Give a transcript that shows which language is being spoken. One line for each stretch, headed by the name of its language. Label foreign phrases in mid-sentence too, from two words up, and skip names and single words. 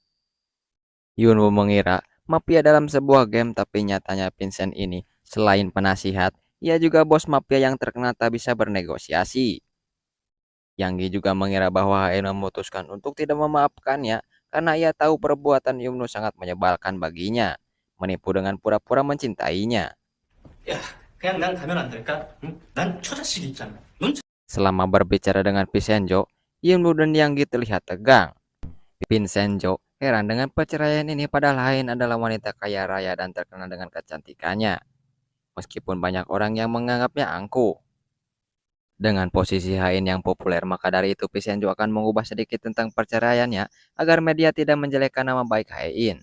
Indonesian: Yunwoo mengira mafia dalam sebuah game, tapi nyatanya Vincent ini selain penasihat, ia juga bos mafia yang terkenal tak bisa bernegosiasi. Yang Gi juga mengira bahwa Haen memutuskan untuk tidak memaafkannya karena ia tahu perbuatan Yunwoo sangat menyebalkan baginya, menipu dengan pura-pura mencintainya.
Korean: 야, 그냥 난 가면 안 될까? 응? 난 처자식 있잖아. 넌
Indonesian: Selama berbicara dengan Vincenzo, Yunwoo dan Yang Gi terlihat tegang. Vincenzo heran dengan perceraian ini padahal Haen adalah wanita kaya raya dan terkenal dengan kecantikannya, meskipun banyak orang yang menganggapnya angkuh. Dengan posisi Hain yang populer, maka dari itu Vincenzo akan mengubah sedikit tentang perceraiannya agar media tidak menjelekkan nama baik Hain.